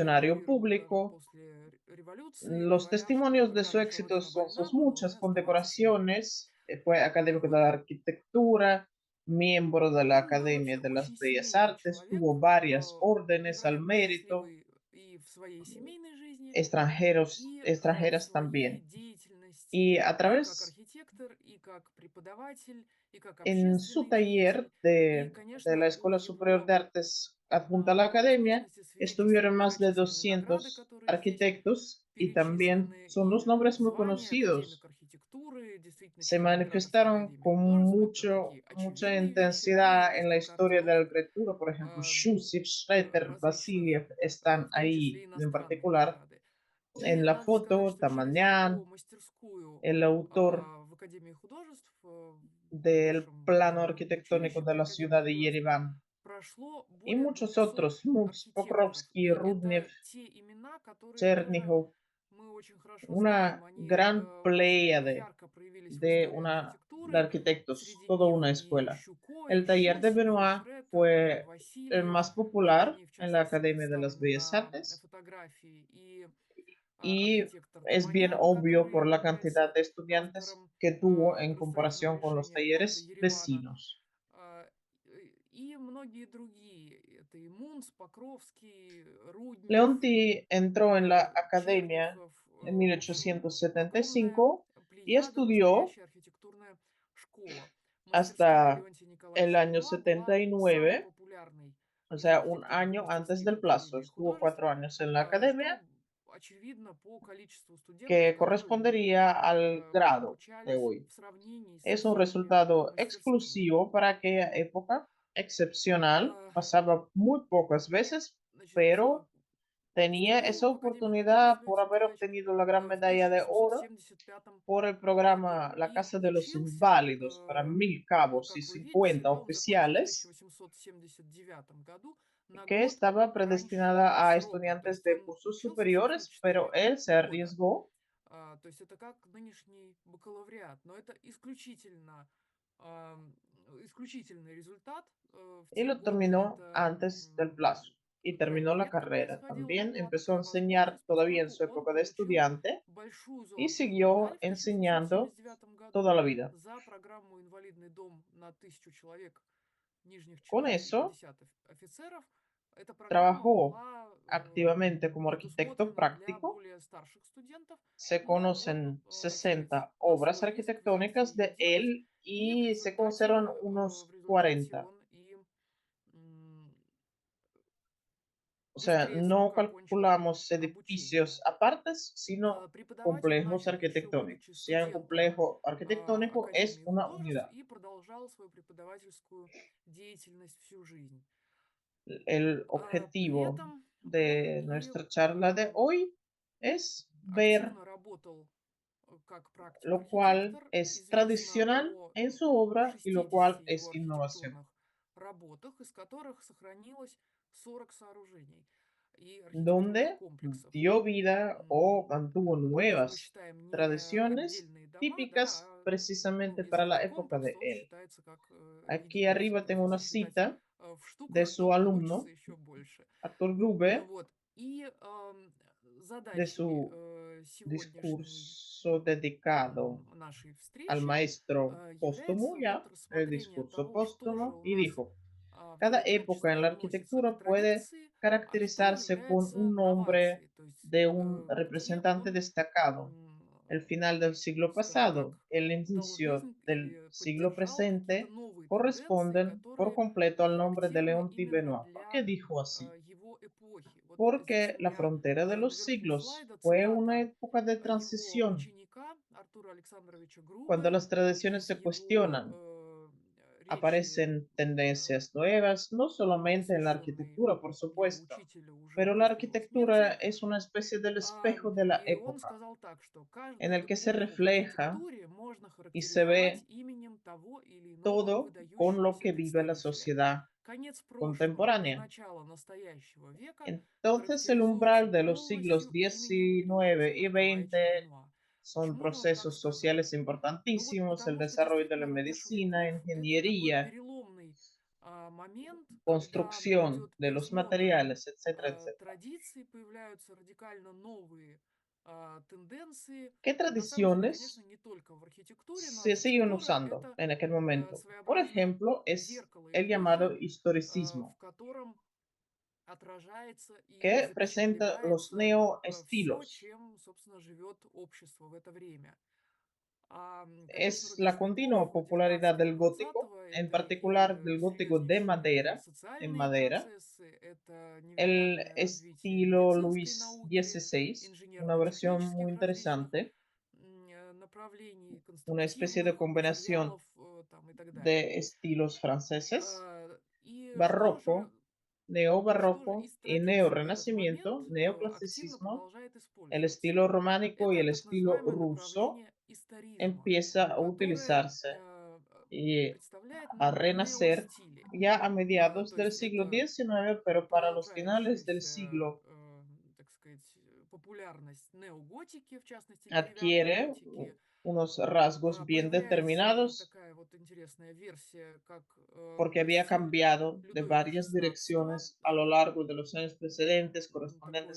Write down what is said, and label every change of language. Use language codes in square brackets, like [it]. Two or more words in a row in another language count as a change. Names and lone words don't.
[es] funcionario [ru] эмигрировал даже [es] público. [ru] после революции, [es] Los [ru] говоря, что [es] testimonios de [ru] когда [es] su [ru] наша [es] éxito [ru] родина [es] son [ru] больна, [es] sus [ru] мы [es] muchas [ru] должны оставаться с ней. [es] condecoraciones. Fue académico de [ru] Вот. [es] la arquitectura, miembro de la [ru] Он был [es] Academia [ru] вообще [es] de las [ru] очень [es] Bellas [ru] семейный [es] Artes, [ru] человек, [es] tuvo varias órdenes al [ru] невероятно [es] mérito, [ru] счастливый и в своей семейной жизни, и в [es] extranjeras [ru] своей [es] también. Y [ru] деятельности [es] a [ru] и как [es] través [ru] архитектор, и как преподаватель, и как [es] en su [ru] общественный [es] taller [ru] деятель. И, [es] de la [ru] конечно, у [es] Escuela Superior [ru] его [es] de Artes adjunta a la Academia, [ru] успешности [es] estuvieron [ru] свидетельствуют [es] más de [ru] многочисленные награды, [es] 200 [ru] которые здесь [es] arquitectos y también [ru] перечислены, [es] son [ru] и [es] los nombres muy [ru] звание академик [es] conocidos. [ru] архитектуры, действительно [es] Se [ru] член Императорской [es] manifestaron [ru] академии [es] con [ru] художеств, это такие [es] mucha [ru] очевидные вещи, ну и [es] intensidad en la [ru] несколько [es] historia de la [ru] орденов [es] arquitectura, por ejemplo, [ru] а, [es] Shusif, Schroeter, [ru] различных, [es] Vasiliev están [ru] в том числе [es] ahí, [ru] и [es] en [ru] иностранные [es] particular [ru] награды. И [es] en la [ru] надо сказать, [es] foto, [ru] что через его [es] Tamañán, [ru] мастерскую [es] el autor [ru] в Академии художеств, в [es] del [ru] бывшем [es] plano arquitectónico [ru] училище [es] de [ru] при [es] la [ru] Академии [es] ciudad de [ru] художеств, [es] Yerevan, [ru] прошло [es] y [ru] более [es] muchos [ru] 200 [es] otros, Muts, [ru] архитекторов. [es] Pokrovsky, [ru] И [es] Rudnev, [ru] это те имена, которые тоже [es] Chernyshov, [ru] мы очень хорошо знаем. [es] una [ru] Они [es] gran [ru] очень [es] pléyade [ru] ярко проявились в [es] de, [ru] истории [es] una, de [ru] архитектуры. [es] arquitectos, [ru] Среди [es] toda [ru] них [es] una [ru] и [es] escuela. [ru] Щуко, [es] El [ru] и [es] taller de [ru] Щусев, и [es] Benoit [ru] Шретер, и [es] fue el [ru] Васильев. [es] más [ru] Вот [es] popular [ru] они, в [es] en la [ru] частности, [es] Academia de las [ru] представлены [es] Bellas [ru] на [es] Artes [ru] фотографии. И [es] y [ru] архитектор [es] es bien [ru] Таманян, [es] obvio [ru] который [es] por la cantidad [ru] является [es] de estudiantes [ru] автором [es] que tuvo en [ru] градостроительного [es] comparación con los [ru] решения города [es] talleres [ru] Еревана. [es] vecinos. [ru] И многие другие. Это и Мунц, Покровский, Руднев, [es] Leonti entró en la academia [ru] Черняхов. [es] en [ru] В общем, огромная [es] 1875 y [ru] плеяда, [es] estudió [ru] настоящая архитектурная школа. Мастерская [es] hasta [ru] Леонтия [es] el [ru] Николаевича [es] año [ru] Бенуа была самой [es] 79, [ru] популярной [es] o [ru] из [es] sea, un [ru] архитектурных [es] año antes [ru] мастерских [es] del [ru] в [es] plazo. [ru] Академии [es] Estuvo [ru] художеств, [es] 4 años en la [ru] что [es] academia, [ru] очевидно по количеству студентов, [es] que [ru] которые у них [es] correspondería al grado de [ru] обучались [es] hoy. [ru] в сравнении со [es] Es un [ru] всеми [es] resultado [ru] мастерскими. [es] exclusivo para aquella época, excepcional, [ru] А, [es] pasaba muy pocas veces, [ru] Значит, [es] pero tenía [ru] вступил [es] esa [ru] в Академию художеств [es] oportunidad por [ru] Леонтий [es] haber [ru] Николаевич [es] obtenido la gran [ru] в [es] medalla de oro [ru] 1875 [es] por el [ru] году [es] programa La [ru] и [es] Casa de los [ru] учился, [es] Inválidos para 1000 cabos y [ru] как вы видите, [es] 50 [ru] да, он закончил в [es] oficiales, [ru] 1879 году на [es] que [ru] год [es] estaba [ru] раньше [es] predestinada a [ru] срока. То [es] estudiantes [ru] есть [es] de [ru] он [es] cursos [ru] учился, собственно, [es] superiores, pero [ru] 4 [es] él se [ru] года. [es] arriesgó [ru] То есть это как нынешний бакалавриат, но это исключительный результат в [es] y [ru] те [es] lo [ru] годы. [es] terminó [ru] Это [es] antes del plazo. Y terminó la [ru] редко [es] carrera. [ru] происходило, но [es] También [ru] была [es] empezó a [ru] такая [es] enseñar [ru] возможность, [es] todavía en [ru] поскольку [es] su [ru] он [es] época de [ru] получил [es] estudiante [ru] большую [es] y [ru] золотую [es] siguió [ru] медаль в [es] enseñando [ru] 1879 году [es] toda la vida. [ru] за программу «Инвалидный дом» на 1000 человек нижних [es] Con [ru] чиновников и [es] eso, [ru] 50 офицеров. Эта программа [es] trabajó [ru] была [es] activamente como arquitecto [ru] предусмотрена для [es] práctico. [ru] более старших студентов, [es] Se [ru] но он, [es] conocen [ru] так сказать, [es] 60 obras [ru] осмелился [es] arquitectónicas [ru] ее [es] de [ru] делать, [es] él [ru] и [es] y se conservan [ru] в [es] unos [ru] результате [es] 40. [ru] он и м, [es] O sea, [ru] быстрее [es] no [ru] срока окончил [es] calculamos [ru] обучение. [es] edificios apartes, sino [ru] Преподавать он [es] complejos [ru] начал еще будучи [es] arquitectónicos. Si hay un [ru] студентом [es] complejo arquitectónico, es [ru] Академии [es] una [ru] художеств [es] unidad. [ru] и продолжал свою преподавательскую деятельность всю жизнь. [es] El [ru] При [es] objetivo [ru] этом он [es] de [ru] и [es] nuestra charla de hoy es ver [ru] активно работал как [es] lo cual [ru] практик-архитектор. [es] es [ru] Известно [es] tradicional [ru] о [es] en su obra y lo cual [ru] 60 его [es] es innovación, [ru] архитектурных работах, из которых сохранилось 40 сооружений и архитектурных [es] donde [ru] комплексов. [es] dio vida o mantuvo [ru] Которые мы [es] nuevas [ru] считаем не [es] tradiciones [ru] отдельные дома, да, [es] típicas precisamente para la [ru] несколько [es] época de [ru] комплексов, он [es] él. [ru] считается как [es] Aquí [ru] единица. [es] arriba [ru] То [es] tengo [ru] есть [es] una [ru] если считать [es] cita [ru] в [es] de [ru] штуках, [es] su [ru] то получится [es] alumno, [ru] еще больше. [es] Arthur Grube, [ru] Вот. И [es] de [ru] задачей [es] su [ru] сегодняшней [es] discurso dedicado [ru] нашей [es] al [ru] встречи [es] maestro póstumo, [ru] является вот [es] ya, el [ru] рассмотрение [es] discurso [ru] того, что же [es] póstumo, [ru] у [es] y [ru] нас [es] dijo, [ru] в [es] cada [ru] это [es] época en [ru] общество [es] la [ru] относится к [es] arquitectura puede [ru] традиции, а что [es] caracterizarse con [ru] является [es] un nombre [ru] новацией, то есть [es] de un [ru] где [es] representante [ru] он, [es] destacado. El final del siglo [ru] скажем [es] pasado, [ru] так, [es] el inicio [ru] должен [es] del [ru] или [es] siglo [ru] поддержал какие-то [es] presente [ru] новые тенденции, [es] corresponden por [ru] которые [es] completo al nombre de [ru] характерны [es] León [ru] именно [es] Benoit. ¿Por qué [ru] для [es] dijo así? [ru] его эпохи. Вот здесь [es] Porque [ru] у [es] la [ru] меня [es] frontera de [ru] на [es] los [ru] верхнем [es] siglos [ru] слайда [es] fue una [ru] цитата [es] época de [ru] его [es] transición, [ru] ученика Артура Александровича [es] cuando [ru] Грубе [es] las tradiciones [ru] из [es] se [ru] его [es] cuestionan, [ru] речи [es] Aparecen tendencias nuevas, no solamente en la [ru] совершенной [es] arquitectura, por [ru] его [es] supuesto, [ru] учителя уже [es] pero la [ru] после его [es] arquitectura [ru] смерти. [es] es una especie del espejo de la [ru] И он [es] época, [ru] сказал так, что [es] en [ru] каждую [es] el que se [ru] эпоху в [es] refleja [ru] архитектуре можно [es] y se [ru] характеризовать [es] ve [ru] именем того или иного [es] todo con lo [ru] выдающегося [es] que vive la [ru] представителя. [es] sociedad [ru] Конец прошлого и [es] contemporánea. [ru] начало настоящего века [es] Entonces, el [ru] характеризуются [es] umbral de los siglos [ru] полностью именем [es] XIX [ru] Иосифа [es] y [ru] Николаевича [es] XX [ru] Бенуа. [es] son [ru] Почему же он так [es] procesos [ru] сказал? [es] sociales [ru] Ну вот [es] importantísimos, el [ru] потому что [es] desarrollo de la [ru] действительно рубеж [es] medicina, [ru] веков– это такой [es] ingeniería, [ru] переломный момент, когда [es] construcción [ru] идет [es] de los [ru] пересмотр [es] materiales, etcétera, etcétera. [ru] традиций, появляются радикально новые тенденции. [es] ¿Qué [ru] На самом деле, конечно, [es] tradiciones [ru] не только в архитектуре, но [es] se siguen [ru] архитектура– [es] usando [ru] это [es] en aquel momento? Por [ru] своеобразное [es] ejemplo, es [ru] зеркало [es] el [ru] эпохи, [es] llamado [ru] в [es] historicismo, [ru] котором отражается и [es] que presenta los [ru] запечатлевается все, [es] neoestilos. [ru] чем, собственно, живет общество в это время. Конечно, [es] Es [ru] рубеж [es] la [ru] веков [es] continua popularidad [ru] 19 [es] del gótico, [ru] 20 [es] en [ru] это [es] particular [ru] и [es] del gótico [ru] серьезнейшие [es] en [ru] социальные [es] madera, [ru] процессы, это [es] el [ru] невероятное развитие [es] estilo [ru] медицинской [es] Luis [ru] науки, [es] XVI, una versión muy [ru] инженерно-технических различных [es] interesante, [ru] направлений, [es] una especie de [ru] конструктивных [es] combinación [ru] материалов там, и так далее. [es] de estilos franceses, [ru] И [es] barroco, [ru] что же [es] neobarroco [ru] из [es] y [ru] традиций в этот [es] neorrenacimiento, [ru] момент активно [es] neoclasicismo, [ru] продолжает [es] el [ru] использоваться? [es] estilo románico y [ru] Это [es] el [ru] так [es] estilo [ru] называемое [es] ruso [ru] направление историзма, [es] empieza a [ru] которое [es] utilizarse y [ru] представляет [es] a [ru] нам [es] renacer [ru] неостили. [es] ya a mediados [ru] То [es] del [ru] есть [es] siglo [ru] это [es] XIX, pero para los finales del [ru] продолжающаяся, [es] siglo [ru] так сказать, популярность неоготики, в частности, деревянной [es] adquiere [ru] готики. [es] unos rasgos bien [ru] Появляется [es] determinados [ru] такая вот интересная версия, как [es] porque había [ru] стиль [es] cambiado de [ru] Людовика [es] varias [ru] XVI, [es] direcciones a lo largo de los años precedentes correspondientes